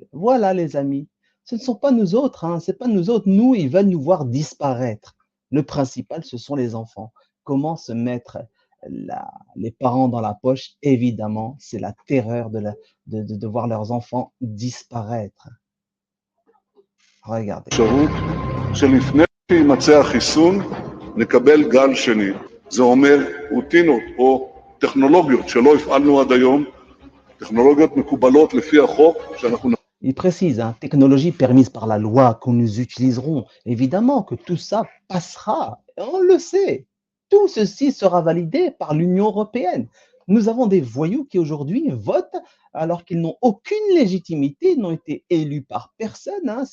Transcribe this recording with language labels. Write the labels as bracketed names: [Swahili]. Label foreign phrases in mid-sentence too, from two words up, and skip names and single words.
[French] Voilà les amis, ce ne sont pas nous autres, hein, c'est pas nous autres, nous, ils veulent nous voir disparaître. Le principal, ce sont les enfants. Comment se mettre les parents dans la poche? Évidemment, c'est la terreur de voir leurs enfants disparaître. Regardez. [Hebrew] שלפני שימצא החיסון נקבל גל שני. זה אומר רוטינות או טכנולוגיות שלא הפעלנו עד היום, טכנולוגיות מקובלות לפי החוק שאנחנו... [French] Il précise, hein, technologie permise par la loi que nous utiliserons. Évidemment que tout ça passera, on le sait. Tout ceci sera validé par l'Union européenne. Nous avons des voyous qui aujourd'hui votent alors qu'ils n'ont aucune légitimité, ils n'ont été élus par personne, hein.